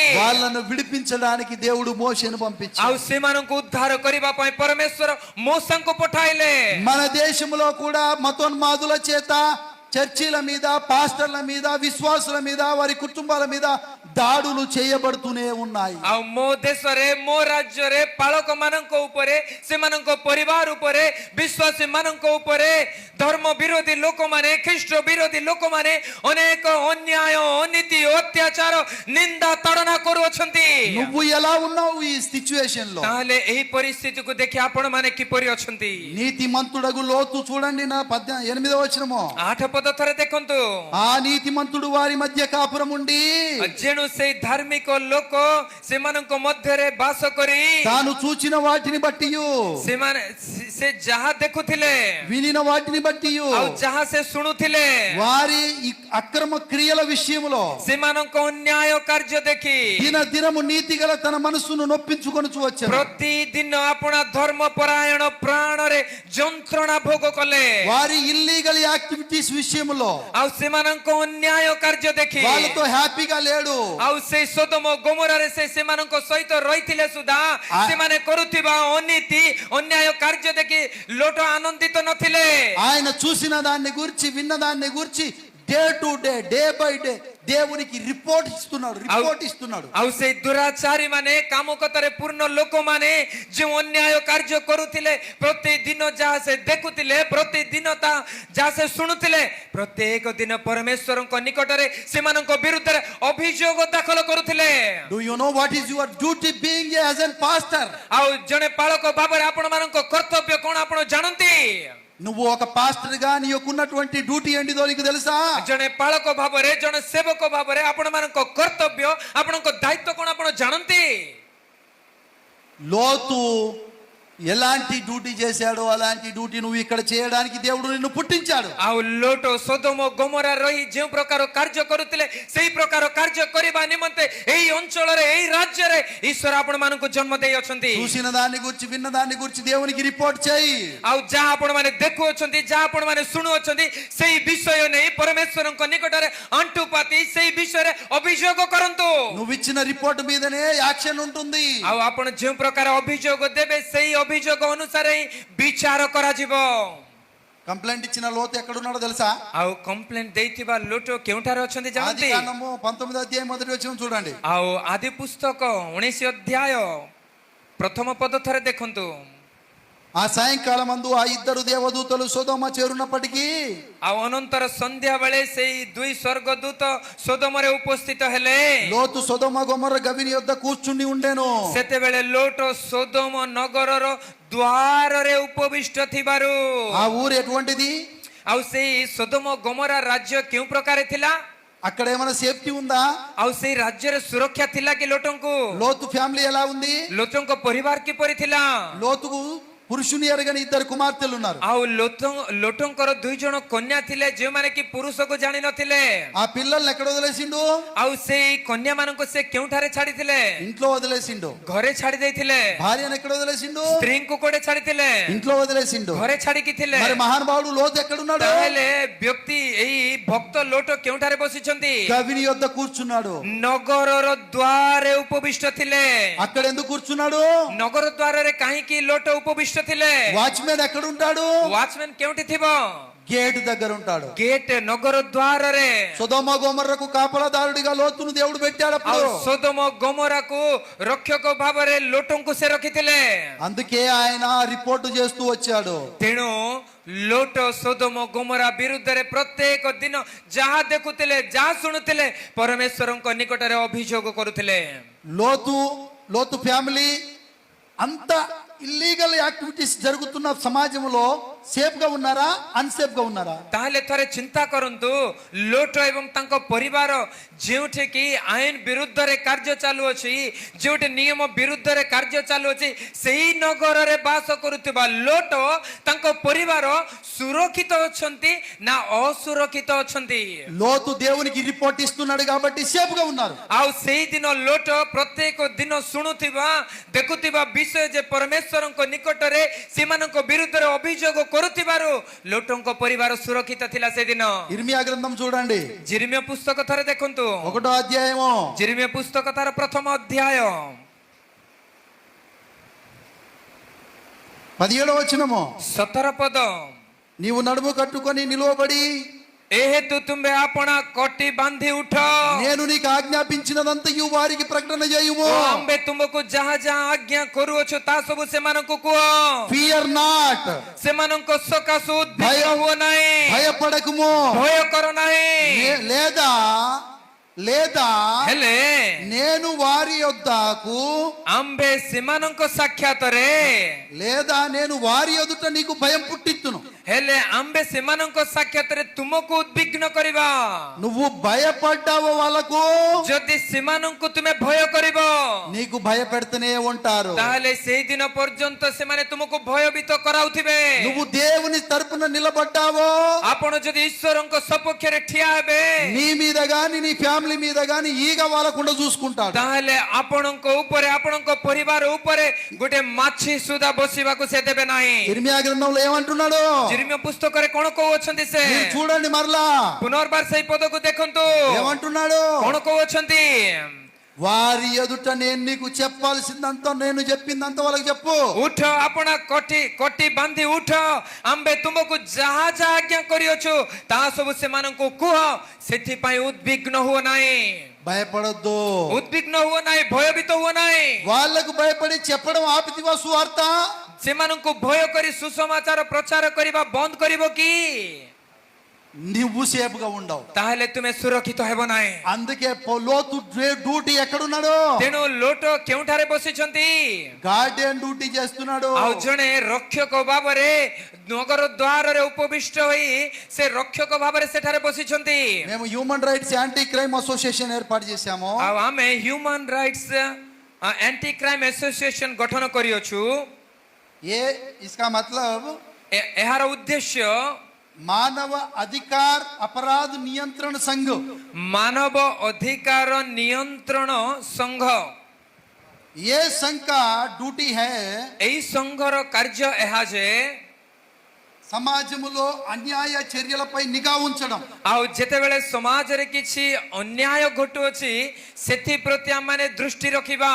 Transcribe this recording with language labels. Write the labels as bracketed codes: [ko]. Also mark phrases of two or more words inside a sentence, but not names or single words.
[te] వాళ్ళను విడిపించడానికి దేవుడు మోషేను [or] ଆଉ [te] పంపించాడు. [or] ସେମାନଙ୍କୁ ଉଦ୍ଧାର କରିବା ପାଇଁ ପରମେଶ୍ୱର ମోସଙ୍କୁ ପଠାଇଲେ। [te] మన దేశంలో కూడా మతోన్మాదుల చేత చర్చిల మీద, పాస్టర్ల మీద, విశ్వాసుల మీద, వారి కుటుంబాల మీద దాడులు చేయబడుతూనే ఉన్నాయి. [or] ଆଉ ମୋ ଦେଶରେ ମୋ ରାଜ୍ୟରେ ପାଳକ ମାନଙ୍କ ଉପରେ, ସେମାନଙ୍କ ପରିବାର ଉପରେ, ବିଶ୍ୱାସୀ ମାନଙ୍କ ଉପରେ ଧର୍ମ ବିରୋଧୀ ଲୋକମାନେ, ଖ୍ରୀଷ୍ଟ ବିରୋଧୀ ଲୋକମାନେ ଅନେକ ଅନ୍ୟାୟ, ଅନୀତି, ଅତ୍ୟାଚାର, ନିନ୍ଦା ତାଡ଼ନା କରୁଅଛନ୍ତି। [te] నువ్వు ఎలా ఉన్నావు ఈ సిచ్యువేషన్ లో? [or] ତାହେଲେ ଏହି ପରିସ୍ଥିତିକୁ ଦେଖି ଆପଣ ମାନେ କିପରି ଅଛନ୍ତି? [te] నీతిమంతుడగు లోతు చూడండి, నా 8వ వచనము. [or] 8 ପଦ ଥରେ ଦେଖନ୍ତୁ। [te] ఆ నీతిమంతుడు వారి మధ్య కాపురం ఉండి [or] ଯେଣୁ ସେଇ ଧାର୍ମିକ ଲୋକ ସେମାନଙ୍କ ମଧ୍ୟରେ ବାସ କରି [te] తాను చూచిన వాటిని బట్టి [or] ସେମାନେ ସେ ଯାହା ଦେଖୁଥିଲେ, [te] వినిన వాటిని బట్టి [or] ଆଉ ଯାହା ସେ ଶୁଣୁଥିଲେ, [te] వారి ఈ అక్రమ క్రియల విషయంలో [or] ସେମାନଙ୍କ ଅନ୍ୟାୟ କାର୍ଯ୍ୟ ଦେଖି [te] దినము నీతి గల తన మనస్సును నొప్పించుకొని వచ్చారు. [or] ପ୍ରତିଦିନ ଆପଣା ଧର୍ମ ପରାୟଣ ପ୍ରାଣରେ ଯନ୍ତ୍ରଣା ଭୋଗ କଲେ। [te] వారి [en] illegal activities [te] విషయంలో [or] ଆଉ ସେମାନଙ୍କ ଅନ୍ୟାୟ କାର୍ଯ୍ୟ ଦେଖି [te] వాళ్ళతో హ్యాపీగా లేడు. [or] ଆଉ ସେଇ ସୋଦମ ଗୋମରାରେ ସେମାନଙ୍କ ସହିତ ରହିଥିଲେ ସୁଦ୍ଧା ସେମାନେ କରୁଥିବା ଅନୀତି, ଅନ୍ୟାୟ କାର୍ଯ୍ୟ ଦେଖି ଲୋଟ ଆନନ୍ଦିତ ନଥିଲେ। [te] ఆయన చూసిన దాన్ని గురించి, విన్న దాన్ని గురించి [en] day to day, day by day [te] దేవునికి రిపోర్ట్ ఇస్తున్నాడు. [or] ଆଉ ସେଇ ଦୁରାଚାରୀ ମାନେ, କାମକତାରେ ପୂର୍ଣ୍ଣ ଲୋକମାନେ ଯେଉଁ ଅନ୍ୟାୟ କାର୍ଯ୍ୟ କରୁଥିଲେ, ପ୍ରତିଦିନ ଯାହା ସେ ଦେଖୁଥିଲେ, ପ୍ରତିଦିନ ଯାହା ସେ ଶୁଣୁଥିଲେ, ପ୍ରତ୍ୟେକ ଦିନ ପରମେଶ୍ୱରଙ୍କ ନିକଟରେ ସେମାନଙ୍କ ବିରୁଦ୍ଧରେ ଅଭିଯୋଗ ଦାଖଲ କରୁଥିଲେ। [en] Do you know what is your duty being as a pastor? [or] ଆଉ ଜଣେ ପାଳକ ଭାବରେ ଆପଣମାନଙ୍କ କର୍ତ୍ତବ୍ୟ କ'ଣ ଆପଣ ଜାଣନ୍ତି? [te] నువ్వు ఒక పాస్టర్ గా నీకున్నటువంటి డ్యూటీ ఏంటిదో నీకు తెలుసా? [or] ଜଣେ ପାଳକ ଭାବରେ, ଜଣେ ସେବକ ଭାବରେ ଆପଣମାନଙ୍କ କର୍ତ୍ତବ୍ୟ, ଆପଣଙ୍କ ଦାୟିତ୍ୱ କ'ଣ ଆପଣ ଜାଣନ୍ତି? [te] లోతు ఎలాంటి డ్యూటీ చేశాడో అలాంటి డ్యూటీ నువ్వు ఇక్కడ చేయడానికి దేవుడు నిన్ను పుట్టించాడు. [or] ଆଉ ଲୋଟ ସୋଦମ ଗୋମରା ରହି ଯେଉଁ ପ୍ରକାର କାର୍ଯ୍ୟ କରୁଥିଲେ, ସେହି ପ୍ରକାର କାର୍ଯ୍ୟ କରିବା ନିମନ୍ତେ ଏହି ଅଞ୍ଚଳରେ, ଏହି ରାଜ୍ୟରେ ଈଶ୍ୱର ଆପଣମାନଙ୍କୁ ଜନ୍ମ ଦେଇଅଛନ୍ତି। [te] చూసిన దాన్ని గురించి, విన్న దాన్ని గురించి దేవునికి రిపోర్ట్ చేయి. [or] ଆଉ ଯାହା ଆପଣମାନେ ଦେଖୁଅଛନ୍ତି, ଯାହା ଆପଣମାନେ ଶୁଣୁଅଛନ୍ତି, ସେହି ବିଷୟ ନେଇ ପରମେଶ୍ୱରଙ୍କ ନିକଟରେ ଆଣ୍ଠୁପାତି ସେହି ବିଷୟରେ ଅଭିଯୋଗ କରନ୍ତୁ। [te] నువ్వు ఇచ్చిన రిపోర్ట్ మీదనే యాక్షన్ ఉంటుంది. [or] ଆଉ ଆପଣ ଯେଉଁ ପ୍ରକାର ଅଭିଯୋଗ ଦେବେ, ସେହି ଅଭିଯୋଗ ଅନୁସାରେ ହିଁ ବିଚାର କରାଯିବ। [te] కంప్లైంట్ ఇచ్చిన లోతు ఎక్కడున్నాడో తెలుసా? [or] ଆଉ କମ୍ପ୍ଲେନ ଦେଇଥିବା ଲୋଟ କେଉଁଠାରେ ଅଛନ୍ତି ଜାଣନ୍ତି? [te] ఆదికాండము 19వ అధ్యాయం మొదటి వచనం చూడండి. [or] ଆଉ ଆଦି ପୁସ୍ତକ 19 ଅଧ୍ୟାୟ ପ୍ରଥମ ପଦ ଥରେ ଦେଖନ୍ତୁ। [te] ఆ సాయంకాలం అందు ఆ ఇద్దరు దేవదూతలు సొదొమ చేరున్నప్పటికీ [or] ଆଉ ଅନନ୍ତର ସନ୍ଧ୍ୟା ବେଳେ ସେଇ ଦୁଇ ସ୍ୱର୍ଗଦୂତ ସୋଦମରେ ଉପସ୍ଥିତ ହେଲେ। [te] లోతు సొదొమ గొమొర్ర గవిని యొద్ద కూర్చుని ఉండెను. [or] ସେତେବେଳେ ଲୋଟ ସୋଦମ ନଗରର ଦ୍ୱାରରେ ଉପବିଷ୍ଟ ଥିବାରୁ। [te] ఆ ఊరు ఎటువంటిది? [or] ଆଉ ସେଇ ସୋଦମ ଗୋମରା ରାଜ୍ୟ କେଉଁ ପ୍ରକାର ଥିଲା? [te] అక్కడ ఏమైనా సేఫ్టీ ఉందా? [or] ଆଉ ସେଇ ରାଜ୍ୟରେ ସୁରକ୍ଷା ଥିଲା କି ଲୋଟଙ୍କୁ? [te] లోతు ఫ్యామిలీ ఎలా ఉంది? [or] ଲୋଟଙ୍କ ପରିବାର କିପରି ଥିଲା? [te] లోతుకు పురుషుని ఎరగని ఇద్దరు కుమార్తెలు ఉన్నారు. [or] ଆଉ ଲୋଟଙ୍କର 2 ଜଣ କନ୍ୟା ଥିଲେ, ଯେଉଁମାନେ କି ପୁରୁଷକୁ ଜାଣି ନଥିଲେ। [te] ఆ పిల్లల్ని ఎక్కడ వదిలేసిండు? [or] ଆଉ ସେଇ କନ୍ୟା ମାନଙ୍କୁ ସେ କେଉଁଠାରେ ଛାଡିଥିଲେ? [te] ఇంట్లో వదిలేసిండు. [or] ଘରେ ଛାଡି ଦେଇଥିଲେ। [te] భార్యను ఎక్కడ వదిలేసిండు? [or] ସ୍ତ୍ରୀଙ୍କୁ କୋଉଠି ଛାଡିଥିଲେ? [te] ఇంట్లో వదిలేసిండు. [or] ଘରେ ଛାଡିକି ଥିଲେ। [te] మరి మహానుభావుడు లోతు ఎక్కడున్నాడు? [or] ତାହେଲେ ବ୍ୟକ୍ତି, ଏଇ ଭକ୍ତ ଲୋଟ କେଉଁଠାରେ ବସିଛନ୍ତି? [te] గవిని యొద్ద కూర్చున్నాడు. [or] ନଗରର ଦ୍ୱାରରେ ଉପବିଷ୍ଟ ଥିଲେ। [te] అక్కడ ఎందుకు కూర్చున్నాడు? [or] ନଗର ଦ୍ୱାରରେ କାହିଁକି ଲୋଟ ଉପବିଷ୍ଟ ଥିଲେ? [te] వాచ్మెన్ ఎక్కడ ఉంటాడు? [or] వాచ్మెన్ କେଉଁଠି ଥିବ? [te] గేట్ దగ్గర ఉంటాడు. [or] గేట్ నగర ద్వాରରେ। [te] సొదొమ గొమొర్రకు కాపలాదారుడిగా లోతును దేవుడు పెట్టాడు. [or] ଆଉ ସୋଦମ ଗୋମରାକୁ ରକ୍ଷକ ଭାବରେ ଲୋଟଙ୍କୁ ସେ ରଖିଥିଲେ। [te] అందుకే ఆయన రిపోర్ట్ చేస్తూ వచ్చాడు. [or] ତେଣୁ ଲୋଟ ସୋଦମ ଗୋମରା ବିରୁଦ୍ଧରେ ପ୍ରତ୍ୟେକ ଦିନ ଯାହା ଦେଖୁଥିଲେ, ଯାହା ଶୁଣୁଥିଲେ, ପରମେଶ୍ୱରଙ୍କ ନିକଟରେ ଅଭିଯୋଗ କରୁଥିଲେ। [te] లోతు ఫ్యామిలీ అంత [en] illegal activities [te] జరుగుతున్న సమాజంలో సేఫ్ గా ఉన్నారా అన్సేఫ్ గా ఉన్నారా? [or] ତାହେଲେ ଥରେ ଚିନ୍ତା କରନ୍ତୁ ଲୋଟ ଏବଂ ତାଙ୍କ ପରିବାର ଯେଉଁଠି କି ଆଇନ ବିରୁଦ୍ଧରେ କାର୍ଯ୍ୟ ଚାଲୁଅଛି, ଯେଉଁଠି ନିୟମ ବିରୁଦ୍ଧରେ କାର୍ଯ୍ୟ ଚାଲୁଅଛି, ସେହି ନଗରରେ ବାସ କରୁଥିବା ଲୋଟ ତାଙ୍କ ପରିବାର ସୁରକ୍ଷିତ ଅଛନ୍ତି ନା ଅସୁରକ୍ଷିତ ଅଛନ୍ତି? [te] లోతు దేవునికి రిపోర్ట్ ఇస్తున్నాడు కాబట్టి సేఫ్ గా ఉన్నారు. [or] ଆଉ ସେଇଦିନ ଲୋଟ ପ୍ରତ୍ୟେକ ଦିନ ଶୁଣୁଥିବା ଦେଖୁଥିବା ବିଷୟ ଯେ ପରମେଶ୍ୱରଙ୍କ ନିକଟରେ ସେମାନଙ୍କ ବିରୁଦ୍ଧରେ ଅଭିଯୋଗ କରୁଥିବାରୁ ଲୋଟଙ୍କ ପରିବାର ସୁରକ୍ଷିତ ଥିଲା ସେଦିନ। [te] ఇర్మియా గ్రంథం చూడండి, [or] ଜିର୍ମିୟ ପୁସ୍ତକ ଥରେ ଦେଖନ୍ତୁ, [te] 1వ అధ్యాయము [or] ଜିର୍ମିୟ ପୁସ୍ତକ ତାର ପ୍ରଥମ ଅଧ୍ୟାୟ [te] 17వ వచనము, [or] 17 ପଦ। [te] నీవు నడుము కట్టుకొని నిలువబడి [or] ଏ ହେତୁ ତୁମେ ଆପଣା କଟି ବାନ୍ଧି ଉଠ, [te] నేను నీకు ఆజ్ఞాపించినదంతయు వారికి ప్రకటన చేయుము. [or] ଆମ୍ଭେ ତୁମକୁ ଯାହା ଯାହା ଆଜ୍ଞା କରୁଅଛୁ ତାହା ସବୁ ସେମାନଙ୍କୁ କୁହ। [en] fear not, [or] ସେମାନଙ୍କ ସକାଶୁ ଉଦ୍ବିଗ୍ନ ହୁଅ ନାହିଁ, [te] భయపడకుము. [or] ଭୟ କର ନାହିଁ। [te] లేదా లేదా [or] ହେଲେ [te] నేను వారి యొద్దకు [or] ଆମ୍ଭେ ସେମାନଙ୍କ ସାକ୍ଷାତରେ, [te] లేదా నేను వారి ఎదుట నీకు భయం పుట్టిత్తును. [or] ହେଲେ ଆମ୍ଭେ ସେମାନଙ୍କ ସାକ୍ଷାତରେ ତୁମକୁ ଉଦ୍ବିଗ୍ନ କରିବା। [te] నువ్వు భయపడ్డావో వాళ్ళకు, [or] ଯଦି ସେମାନଙ୍କୁ ତୁମେ ଭୟ କରିବ [te] నీకు భయపెడుతూనే ఉంటారు. [or] ତାହେଲେ ସେଇଦିନ పର୍ଯ୍ୟନ୍ତ ସେମାନେ ତୁମକୁ ଭୟଭୀତ କରାଉଥିବେ। [te] నువ్వు దేవుని తరపున నిలబడ్డావో, [or] ଆପଣ ଯଦି ଈଶ୍ୱରଙ୍କ ସପକ୍ଷରେ ଠିଆ ହେବେ [te] నీ మీద గాని నీ ఫ్యామిలీ మీద గాని ఈగ వాళ్ళకుండా చూసుకుంటాడు. [or] ତାହେଲେ ଆପଣଙ୍କ ଉପରେ, ଆପଣଙ୍କ ପରିବାର ଉପରେ ଗୋଟେ ମାଛି ସୁଧା ବସିବାକୁ ସେ ଦେବେ ନାହିଁ। [te] ఇర్మియా గ్రంథంలో ఏమంటున్నాడు? [or] ଜିର୍ମିୟ పుస్తକରେ କଣ କହୁଅଛନ୍ତି ସେ? [te] మీరు చూడండి మరలా [or] ପୁନର୍ବାର ସେଇ ପଦକୁ ଦେଖନ୍ତୁ [te] ఏమంటున్నాడు? [or] କଣ କହୁଅଛନ୍ତି? [te] వారి ఎదుట నేను నీకు చెప్పాల్సిందంతా నేను చెప్పిందంతా వాళ్ళకి చెప్పు. [or] ଉଠ, ଆପଣା କଟି ବାନ୍ଧି ଉଠ, ଆମ୍ଭେ ତୁମକୁ ଯାହା ଯାହା ଆଜ୍ଞା କରିଅଛୁ ତାହା ସବୁ ସେମାନଙ୍କୁ କୁହ, ସେଥିପାଇଁ ଉଦ୍ବିଗ୍ନ ହୁଅ ନାହିଁ। [te] భయపడొద్దు. [or] ଉଦ୍ବିଗ୍ନ ହୁଅ ନାହିଁ, ଭୟଭୀତ ହୁଅ ନାହିଁ। [te] వాళ్ళకు భయపడి చెప్పడం ఆపితివా సువార్త? [or] ସେମାନଙ୍କୁ ଭୟ କରି ସୁସମାଚାର ପ୍ରଚାର କରିବା ବନ୍ଦ କରିବ କି? [te] నువ్వు సేఫ్ గా ఉండవు. [or] ତାହେଲେ ତୁମେ ସୁରକ୍ଷିତ ହେବ ନାହିଁ। [te] అందుకే లోతు డ్యూటీ ఎక్కడున్నాడు? [or] ତେଣୁ ଲୋଟ କେଉଁଠାରେ ବସିଛନ୍ତି? [en] guardian duty [te] చేస్తున్నాడు. [or] ଆଉ ଜଣେ ରକ୍ଷକ ଭାବରେ ନଗର ଦ୍ୱାରରେ ଉପବିଷ୍ଟ ହୋଇ ସେ ରକ୍ଷକ ଭାବରେ ସେଠାରେ ବସିଛନ୍ତି। [te] మేము [en] human rights anti crime association [te] ఏర్పాటు చేశాము. [or] ଆଉ ଆମେ [en] human rights anti crime association [or] ଗଠନ କରିଅଛୁ। [hi] ए इसका मतलब [or] ଏହାର ఉద్ଦେଶ୍ୟ [hi] मानव अधिकार अपराध नियंत्रण संघ. [or] ମାନବ ଅଧିକାର ନିୟନ୍ତ୍ରଣ ସଂଘ। [hi] ए संघ का ड्यूटी है [or] ଏହି ସଂଘର କାର୍ଯ୍ୟ ଏହା ଯେ [te] సమాజములో అన్యాయ చర్యలపై నిఘా ఉంచడం. [or] ଆଉ ଯେତେବେଳେ ସମାଜରେ କିଛି ଅନ୍ୟାୟ ଘଟୁଅଛି ସେଥିପ୍ରତି ଆମମାନେ ଦୃଷ୍ଟି ରଖିବା।